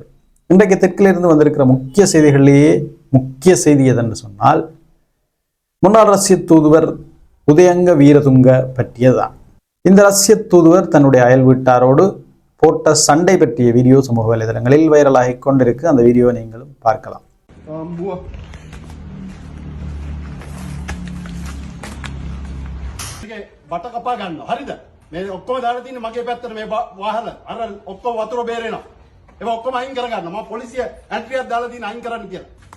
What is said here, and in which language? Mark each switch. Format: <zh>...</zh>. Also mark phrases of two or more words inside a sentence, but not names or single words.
<ta>இன்றைக்கு தெற்கிலிருந்து வந்திருக்கிற முக்கிய செய்திகளிலேயே முக்கிய செய்தி எதென்று சொன்னால், முன்னாள் ரஷ்ய தூதுவர் உதயங்க வீரதுங்க பற்றியதுதான். இந்த ரஷ்ய தூதுவர் தன்னுடைய அயல் வீட்டாரோடு போட்ட சண்டை பற்றிய வீடியோ சமூக வலைதளங்களில் வைரலாகி கொண்டிருக்கு. அந்த வீடியோ நீங்களும் பார்க்கலாம்.</ta> <si>බට කපා ගන්නවා. හරිද? මේ ඔක්කොම දාලා තියෙන්නේ මගේ පැත්තට මේ වාහන. අර ඔක්කොම වතුර බේරෙනවා. ඒවා ඔක්කොම අයින් කර ගන්න. මම පොලිසිය ඇන්ට්‍රියක් දාලා තියෙන අයින් කරන්න කියලා.</si>